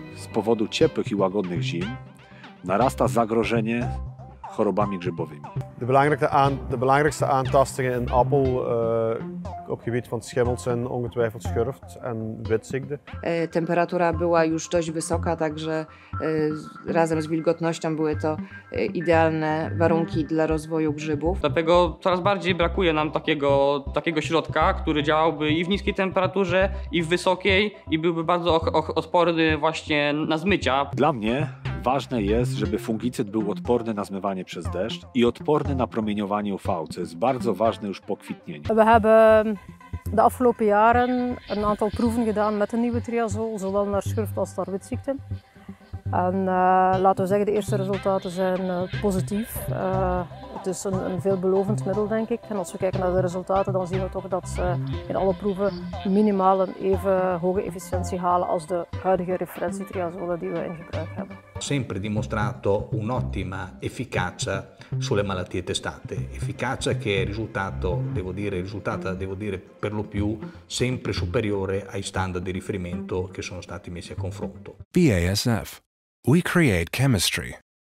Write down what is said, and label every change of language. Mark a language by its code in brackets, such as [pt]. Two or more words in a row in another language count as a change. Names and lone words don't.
[pl] powodu ciepłych i łagodnych zim narasta zagrożenie chorobami grzybowymi. [nl] De belangrijkste aantastingen in appel op gebied van schimmels zijn ongetwijfeld schurft en witziekte. [pl] Temperatura była już dość wysoka, także razem z wilgotnością były to idealne warunki dla rozwoju grzybów. Dlatego coraz bardziej brakuje nam takiego środka, który działałby i w niskiej temperaturze, i w wysokiej, i byłby bardzo odporny właśnie na zmycia. Dla mnie ważne jest, żeby fungicyd był odporny na zmywanie przez deszcz i odporny na promieniowanie UV, co jest bardzo ważne już po kwitnieniu. [nl] We hebben de afgelopen jaren een aantal proeven gedaan met de nieuwe triazol, zowel naar schurft als naar witziekten. En laten we zeggen, de eerste resultaten zijn positief. Het is een veelbelovend middel, denk ik. En als we kijken naar de resultaten, dan zien we toch dat ze in alle proeven minimaal een even hoge efficiëntie halen als de huidige referentietriazolen die we in gebruik hebben. [it] Sempre dimostrato un'ottima efficacia sulle malattie testate, efficacia che è risultata per lo più sempre superiore ai standard di riferimento che sono stati messi a confronto. [en] BASF. We create chemistry.